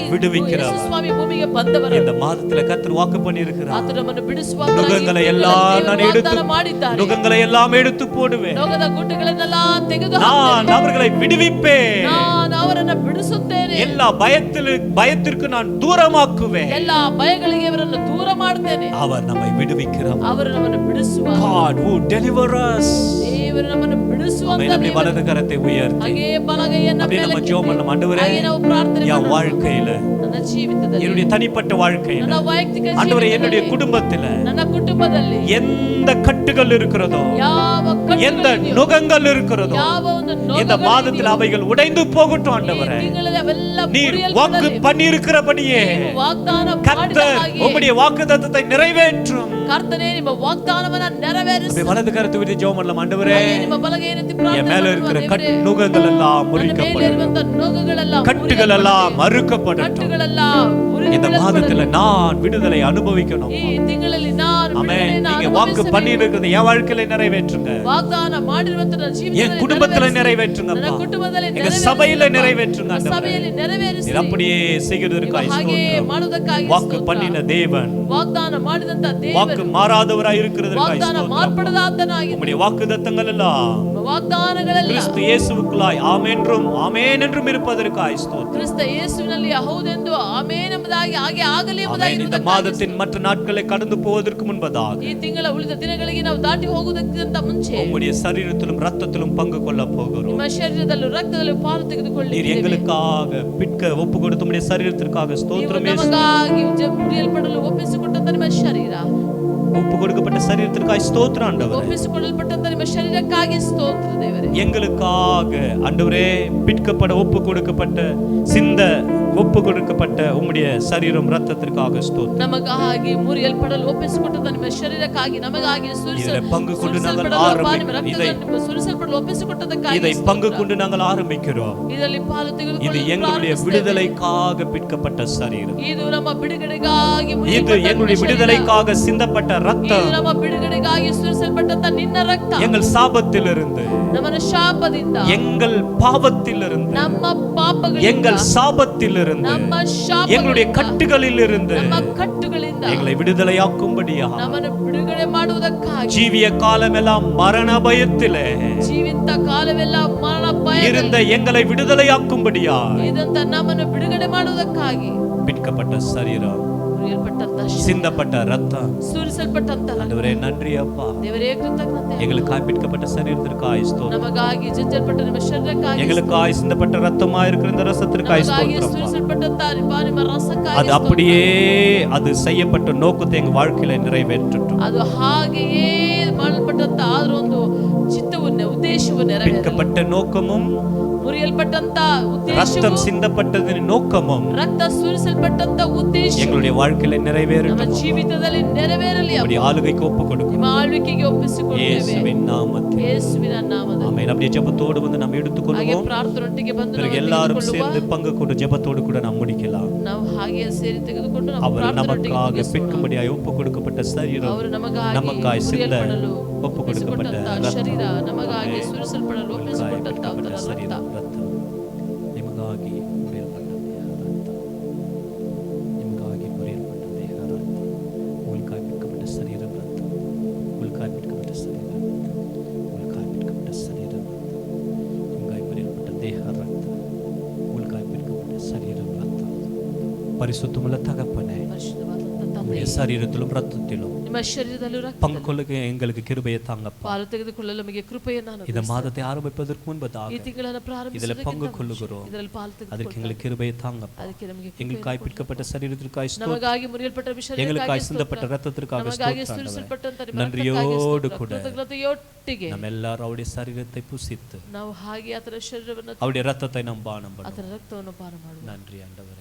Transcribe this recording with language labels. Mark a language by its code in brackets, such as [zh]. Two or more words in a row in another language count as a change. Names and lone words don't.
[ta] விடுவிக்கிறவர். [kn] ಯೇಸು ಸ್ವಾಮಿ ಭೂಮಿಗೆ ಬಂದವರು. [ta] இந்த மாதத்துல கர்த்தர் வாக்கு பண்ணி இருக்கிறார். [kn] ಆತನು ನಮ್ಮನ್ನು ಬಿಡಿಸುವ, [ta] நுகங்களை எல்லாம் நான் எடுத்து [kn] ಮಾಡಿದ್ದಾರೆ. [ta] நுகங்களை எல்லாம் எடுத்து போடுவேன். [kn] ನೊಗದ ಗುಡ್ಡಗಳನ್ನೆಲ್ಲ ತೆಗೆದು [ta] நான் அவர்களை விடுவிப்பேன். [kn] ನಾನು ಅವರನ್ನು ಬಿಡಿಸುತ್ತೇನೆ. [ta] எல்லா பயத்திற்கு நான் தூரமாக்குவேன். [kn] ಎಲ್ಲ ಭಯಗಳಿಗೆ ಅವರನ್ನು ದೂರ ಮಾಡುತ್ತೇನೆ. [ta] அவர் நம்மை விடுவிக்கிறார். [kn] ಅವರು ನಮ್ಮನ್ನು ಬಿಡಿಸುವ, [en] God who deliver us. [kn] ದೇವರು ನಮ್ಮನ್ನು ಬಿಡಿಸುವಂತ [ta] நம்மை வலது கரத்தை உயர்த்தி [kn] ಹಾಗೆ ಬಲಗೈಯನ್ನು [ta] அப்படியே நம்ம ஜெபம் பண்ணலாம். ஆண்டவரே, [kn] ಹಾಗೆ ನಾವು ಪ್ರಾರ್ಥನೆ [ta] என் [kn] ಮಾಡೋಣ. [ta] வாழ்க்கையில, [kn] ನನ್ನ ಜೀವಿತದಲ್ಲಿ, [ta] என்னுடைய தனிப்பட்ட வாழ்க்கையில, [kn] ನನ್ನ ವೈಯಕ್ತಿಕ [ta] ஆண்டவரே, என்னுடைய [kn] ಜೀವಿತದಲ್ಲಿ, [ta] குடும்பத்தில [kn] ನನ್ನ ಕುಟುಂಬದಲ್ಲಿ [ta] எந்த கட்டுகள் இருக்கிறதோ, [kn] ಯಾವ [ta] எந்த [kn] ಕಟ್ಟುಗಳಿದೆಯೋ, [ta] நுகங்கள் இருக்கிறதோ, [kn] ಯಾವ ಒಂದು [ta] இந்த [kn] ನೊಗಗಳಿದೆಯೋ, [ta] மாதத்தில் அவைகள் உடைந்து போகட்டும். ஆண்டவரே, [kn] ಈ ತಿಂಗಳಲ್ಲಿ ಅವೆಲ್ಲ [ta] நீர் [kn] ಮುರಿಯಲ್ಪಡಲಿ. [ta] வாக்கு பண்ணி இருக்கிறபடியே [kn] ನೀವು ವಾಗ್ದಾನ ಮಾಡಿದ [ta] கர்த்தர் [kn] ಹಾಗೆ [ta] உம்முடைய வாக்குத்தத்தத்தை நிறைவேற்றும். [kn] ಕರ್ತನೇ ನಿಮ್ಮ ವಾಗ್ದಾನವನ್ನ ನೆರವೇರಿಸು. [ta] வலது கரத்தை விட்டு ஜெபம் பண்ணலாம். ஆண்டவரே, [kn] ನಿಮ್ಮ ಬಲಗೈಯನ್ನು ಎತ್ತಿ [ta] என் [kn] ಪ್ರಾರ್ಥನೆ [ta] மேல [kn] ಮಾಡುವ [ta] இருக்கிற [kn] ದೇವರೇ, [ta] நுகங்கள் எல்லாம் [kn] ನನ್ನ ಮೇಲೆ [ta] முறிக்கப்படும், [kn] ಇರುವಂತ ನೊಗಗಳೆಲ್ಲ [ta] கட்டுகள் எல்லாம் மறுக்கப்படட்டும். [kn] ಕಟ್ಟುಗಳೆಲ್ಲ [ta] இந்த [kn] ಮುರಿದು [ta] மாதத்துல நான் விடுதலை அனுபவிக்கணும். [kn] ಈ ತಿಂಗಳಲ್ಲಿ ನಾನು [ta] ஆமென். [kn] ಬಿಡುಗಡೆಯನ್ನು [ta] நீங்க வாக்கு [kn] ಅನುಭವಿಸಬೇಕು. [ta] பண்ணி இருக்கிறது என் வாழ்க்கையில நிறைவேற்றுங்க, [kn] ವಾಗ್ದಾನ ಮಾಡಿರುವಂತ ನನ್ನ [ta] என் [kn] ಜೀವಿತದಲ್ಲಿ [ta] குடும்பத்துல [kn] ನೆರವೇರಿಸಿ. [ta] நிறைவேற்றுங்க, [kn] ನನ್ನ ಕುಟುಂಬದಲ್ಲಿ [ta] எங்க [kn] ನೆರವೇರಿಸಿ. [ta] சபையில நிறைவேற்றுங்க. [kn] ನಮ್ಮ ಸಭೆಯಲ್ಲಿ ನೆರವೇರಿಸಿ. [ta] நீர் அப்படியே செய்கிறதற்காய் [kn] ಹಾಗೆ [ta] ஸ்தோத்திரம். [kn] ಮಾಡುವುದಕ್ಕಾಗಿ [ta] வாக்கு [kn] ಸ್ತೋತ್ರ. [ta] பண்ணின தேவன், [kn] ವಾಗ್ದಾನ ಮಾಡಿದಂತ [ta] வாக்கு [kn] ದೇವರು [ta] மாறாதவராய் இருக்கிறதற்காய் [kn] ವಾಗ್ದಾನ [ta] ஸ்தோத்திரம். [kn] ಮಾರ್ಪಡದಾತನಾಗಿ [ta] உம்முடைய வாக்குத்தத்தங்கள் எல்லாம் [kn] ವಾಗ್ದಾನಗಳೆಲ್ಲ [ta] கிறிஸ்து இயேசுவுக்குள்ளாய் ஆமென்றும் ஆமென் என்றும் இருப்பதற்காய் ஸ்தோத்திரம். [kn] ಕ್ರಿಸ್ತ ಯೇಸುವಿನಲ್ಲಿ ಹೌದೆಂದು ಆಮೆನ್ ಎಂಬುದಾಗಿ ಹಾಗೆ ಆಗಲಿ ಎಂಬುದಾಗಿ [ta] ஆமென். இந்த [kn] ಇರುವುದಕ್ಕಾಗಿ [ta] மாதத்தின் மற்ற நாட்களை கடந்து போவதற்கு முன்பதாக [kn] ಈ ತಿಂಗಳ ಉಳಿದ ದಿನಗಳಿಗೆ ನಾವು ದಾಟಿ ಹೋಗುವುದಕ್ಕಿಂತ ಮುಂಚೆ [ta] உம்முடைய சரீரத்திலும் ரத்தத்திலும் பங்கு கொள்ள போகிறோம். [kn] ನಿಮ್ಮ ಶರೀರದಲ್ಲೂ ರಕ್ತದಲ್ಲೂ ಪಾಲು ತೆಗೆದುಕೊಳ್ಳಿ. [ta] நீர் எங்களுக்காக பிட்க ஒப்பு கொடுத்த உம்முடைய சரீரத்திற்காக ஸ்தோத்திரம் இயேசு. [kn] ನಮಗಾಗಿ ಮುರಿಯಲ್ಪಡಲು ಒಪ್ಪಿಸಿಕೊಟ್ಟಂತ ನಿಮ್ಮ ಶರೀರ, [ta] ஒப்பு கொடுக்கப்பட்ட சரீரத்திற்காக ஸ்தோத்திரம் ஆண்டவரே. [kn] ಒಪ್ಪಿಸಿಕೊಳ್ಳಲ್ಪಟ್ಟಂತ ನಿಮ್ಮ ಶರೀರಕ್ಕಾಗಿ ಸ್ತೋತ್ರ ದೇವರೇ. [ta] எங்களுக்காக ஆண்டவரே பிட்கப்பட ஒப்பு கொடுக்கப்பட்ட சிந்த ஒப்பு கொடுக்கப்பட்ட உம்முடைய சரீரம் ரத்தத்திற்காக ஸ்தோத்திரம். [kn] ನಮಗಾಗಿ ಮುರಿಯಲ್ಪಡಲು ಒಪ್ಪಿಸಿಕೊಟ್ಟಂತ ನಿಮ್ಮ ಶರೀರಕ್ಕಾಗಿ ನಮಗಾಗಿ [ta] இதிலே பங்கு கொண்டு நாங்கள் ஆரம்பிக்கிறோம். [kn] ಸುರಿಸಲ್ಪಡಲು ಒಪ್ಪಿಸಿಕೊಟ್ಟದಕ್ಕಾಗಿ [ta] இதை பங்கு கொண்டு நாங்கள் ஆரம்பிக்கிறோம். [kn] ಇದರಲ್ಲಿ ಪಾಲು [ta] இது [kn] ತೆಗೆದುಕೊಳ್ಳಲು [ta] எங்களுடைய விடுதலைக்காக பிட்கப்பட்ட சரீரம். [kn] ಇದು ನಮ್ಮ ಬಿಡುಗಡೆಗಾಗಿ [ta] இது [kn] ಮುರಿಯಲ್ಪಟ್ಟ [ta] எங்களுடைய [kn] ಶರೀರ. [ta] விடுதலைக்காக சிந்தப்பட்ட ரத்தம். [kn] ಇದು ನಮ್ಮ ಬಿಡುಗಡೆಗಾಗಿ ಸುರಿಸಲ್ಪಟ್ಟಂತ ನಿನ್ನ ರಕ್ತ. [ta] எங்கள் சாபத்திலிருந்து, [kn] ನಮ್ಮನ ಶಾಪದಿಂದ, [ta] எங்கள் பாவத்திலிருந்து, [kn] ನಮ್ಮ ಪಾಪಗಳಿಂದ, [ta] எங்கள் சாபத்திலிருந்து, [kn] ನಮ್ಮ [ta] எங்களுடைய [kn] ಶಾಪಗಳಿಂದ, [ta] கட்டுகளிலிருந்து [kn] ನಮ್ಮ ಕಟ್ಟುಗಳಿಂದ [ta] எங்களை விடுதலையாக்கும்படியா [kn] ನಮ್ಮನ್ನು ಬಿಡುಗಡೆ ಮಾಡುವುದಕ್ಕಾಗಿ [ta] ஜீவிய காலமெல்லாம் மரண பயத்திலே [kn] ಜೀವಿತ ಕಾಲವೆಲ್ಲ ಮರಣ [ta] இருந்த [kn] ಭಯ [ta] எங்களை விடுதலையாக்கும்படியா [kn] ಇದಂತ ನಮ್ಮನ್ನು ಬಿಡುಗಡೆ ಮಾಡುವುದಕ್ಕಾಗಿ [ta] பிட்கப்பட்ட சரீரம், [kn] ಮುರಿಯಲ್ಪಟ್ಟಂತ ಶರೀರ, [ta] சிந்தப்பட்ட ரத்தம். [kn] ಸುರಿಸಲ್ಪಟ್ಟಂತ ರಕ್ತ. [ta] ஆண்டவரே நன்றி அப்பா, [kn] ದೇವರೇ ಕೃತಜ್ಞತೆ. [ta] எங்களுக்காய் பிட்கப்பட்ட சரீரத்திற்காய் ஸ்தோத்திரம். [kn] ನಮಗಾಗಿ ಜಜ್ಜಲ್ಪಟ್ಟ ನಿಮ್ಮ ಶರೀರಕ್ಕಾಗಿ, [ta] எங்களுக்காய் சிந்தப்பட்ட ரத்தமாய் இருக்கிற இந்த ரசத்திற்காய் [kn] ನಮಗಾಗಿ [ta] ஸ்தோத்திரம். [kn] ಸುರಿಸಲ್ಪಟ್ಟಂತ ನಿಮ್ಮ ರಸಕ್ಕಾಗಿ [ta] அது அப்படியே அது செய்யப்பட்ட நோக்கத்தை எங்க வாழ்க்கையில நிறைவேற்றட்டும். [kn] ಅದು ಹಾಗೆಯೇ ಮಾಡಲ್ಪಟ್ಟಂತ ಆದ್ರ ಒಂದು ಚಿತ್ತವನ್ನು ಉದ್ದೇಶವು ನೆರವೇರಲಿ. [ta] பிட்கப்பட்ட நோக்கமும் [kn] ಮುರಿಯಲ್ಪಟ್ಟಂತ [ta] ரத்தம் [kn] ಉದ್ದೇಶವು, [ta] சிந்தப்பட்டதின் நோக்கமும் [kn] ರಕ್ತ ಸುರಿಸಲ್ಪಟ್ಟಂತ ಉದ್ದೇಶ [ta] எங்களுடைய வாழ்க்கையில [kn] ನಮ್ಮ [ta] நிறைவேறட்டும். [kn] ಜೀವಿತದಲ್ಲಿ ನೆರವೇರಲಿ. [ta] நம்முடைய ஆளுகைக்கு ஒப்பு கொடுக்கும் [kn] ನಿಮ್ಮ ಆಳ್ವಿಕೆಗೆ ಒಪ್ಪಿಸಿಕೊಡುತ್ತೇವೆ [ta] இயேசுவின் நாமத்தில். [kn] ಯೇಸುವಿನ ನಾಮದಲ್ಲಿ. [ta] ஆமென். அப்படியே ஜெபத்தோடு வந்து நாம் [kn] ಹಾಗೆ [ta] எடுத்துக்கொள்வோம். [kn] ಪ್ರಾರ್ಥನೊಟ್ಟಿಗೆ ಬಂದು [ta] பிறகு [kn] ನಾವು [ta] எல்லாரும் [kn] ತೆಗೆದುಕೊಳ್ಳುವ. [ta] சேர்ந்து பங்கு கொண்டு ஜெபத்தோடு கூட நாம் முடிக்கலாம். [kn] ನಾವು ಹಾಗೆ ಸೇರಿ ತೆಗೆದುಕೊಂಡು ನಾವು [ta] அவர் [kn] ಪ್ರಾರ್ಥನೆಯೊಟ್ಟಿಗೆ [ta] நமக்காக [kn] ಮುಗಿಸೋಣ. [ta] பிற்கும்படியாய் ஒப்பு கொடுக்கப்பட்ட சரீரம், [kn] ಅವರು ನಮಗಾಗಿ [ta] நமக்காய் சிந்த [kn] ಮುರಿಯಲ್ಪಡಲು [ta] ஒப்பு கொடுக்கப்பட்ட [kn] ಒಪ್ಪಿಸಿಕೊಟ್ಟಂತ ಶರೀರ, [ta] ரத்தம், [kn] ನಮಗಾಗಿ ಸುರಿಸಲ್ಪಡಲು [ta] நமக்காய் [kn] ಒಪ್ಪಿಸಿಕೊಟ್ಟಂತ [ta] பிற்கப்பட்ட [kn] ರಕ್ತ, [ta] சரீரம், ரத்தம், [kn] ನಿಮಗಾಗಿ ಮುರಿಯಲ್ಪಟ್ಟ ದೇಹ ರಕ್ತ, ನಿಮಗಾಗಿ ಮುರಿಯಲ್ಪಟ್ಟ ದೇಹ ರಕ್ತ, [ta] உங்களுக்காய் பிற்கப்பட்ட சரீரம் ரத்தம், உங்களுக்காய் பிற்கப்பட்ட சரீரம் ரத்தம், உங்களுக்காய் பிற்கப்பட்ட சரீரம் ரத்தம், உங்களுக்காய் முறியல்பட்ட தேக ரத்தம், உங்களுக்காய் பிற்கப்பட்ட சரீரம் ரத்தம். பரிசுத்தமுள்ள தகப்பனே, [kn] ಪರಿಶುದ್ಧವಾದಂತ ತಂದೆ, [ta] உம்முடைய சரீரத்திலும் ரத்தத்திலும் [kn] ನಿಮ್ಮ ಶರೀರದಲ್ಲೂ ರಕ್ತ [ta] பங்கு கொள்ளுக எங்களுக்கு கிருபையை தாங்கப்பா. [kn] ಪಾಲು ತೆಗೆದುಕೊಳ್ಳಲು ನಮಗೆ ಕೃಪೆಯನ್ನು [ta] இந்த [kn] ಅನುಗ್ರಹಿಸಿ. [ta] மாதத்தை ஆரம்பிப்பதற்கு முன்பதாக [kn] ಈ ತಿಂಗಳನ್ನು [ta] இதில் [kn] ಪ್ರಾರಂಭಿಸುವುದಕ್ಕಿಂತ [ta] பங்கு [kn] ಮುಂಚೆ [ta] கொள்ளுகிறோம். [kn] ಇದರಲ್ಲಿ ಪಾಲು [ta] அதற்கு [kn] ತೆಗೆದುಕೊಳ್ಳಲು [ta] எங்களுக்கு கிருபையை தாங்கப்பா. [kn] ಅದಕ್ಕೆ ನಮಗೆ [ta] எங்களுக்காய் பிற்கப்பட்ட சரீரத்திற்காய் ஸ்தோத்திரம். [kn] ನಮಗಾಗಿ ಮುರಿಯಲ್ಪಟ್ಟ [ta] எங்களுக்காய் [kn] ಶರೀರಕ್ಕಾಗಿ [ta] சிந்தப்பட்ட [kn] ಸ್ತೋತ್ರ. [ta] ரத்தத்திற்காக [kn] ನಮಗಾಗಿ [ta] ஸ்தோத்திரம் [kn] ಸುರಿಸಲ್ಪಟ್ಟಂತ [ta] ஆண்டவரೇ. [kn] ನಿಮ್ಮ [ta] நன்றியோடு [kn] ರಕ್ತಕ್ಕಾಗಿ [ta] கூட [kn] ಸ್ತೋತ್ರ. ಕೃತಜ್ಞತೆಯೊಟ್ಟಿಗೆ [ta] நம்ம எல்லாரும் அவருடைய சரீரத்தை புசித்து [kn] ನಾವು ಹಾಗೆ ಆತನ ಶರೀರವನ್ನು, [ta] அவருடைய ரத்தத்தை நாம் பானம் [kn] ಆತನ [ta] பண்ணுவோம். [kn] ರಕ್ತವನ್ನು ಪಾನ ಮಾಡುವ. [ta] நன்றி ஆண்டவரே.